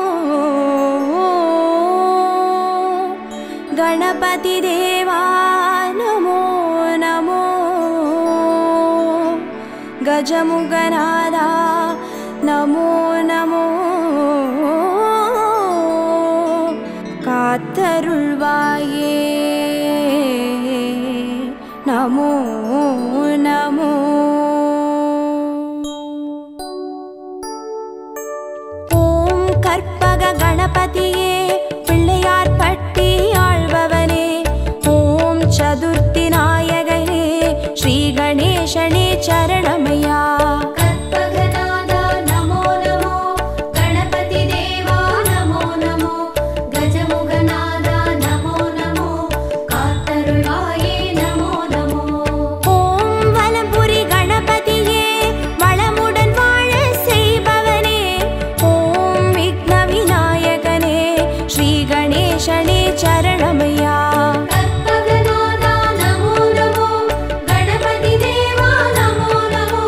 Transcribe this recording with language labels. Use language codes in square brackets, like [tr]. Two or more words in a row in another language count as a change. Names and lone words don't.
[sa] गणपति देवा नमो नमो गजमुगनादा नमो नमो कात्तरुள்வாயே नमो नमो [ta] ஓம் கற்பக கணபதியே पिள்ளையார் பட்டி ஆள்பவனே ஓம் சதுர்த்தி நாயகனே ஸ்ரீ கணேசனே சரணமையா [sa] कर्पगनादा नमो नमो गणपति देवा नमो नमो गजमुगनादा नमो नमो कात्तरुள்வாயே नमो नमो [ta] ஓம் வலம்புரி கணபதியே வளமுடன் வாழ செய்பவனே ஓம் விக்ன விநாயகனே ஸ்ரீ கணேசனே சரணமையா [sa] कर्पगनादा नमो नमो गणपति देवा नमो नमो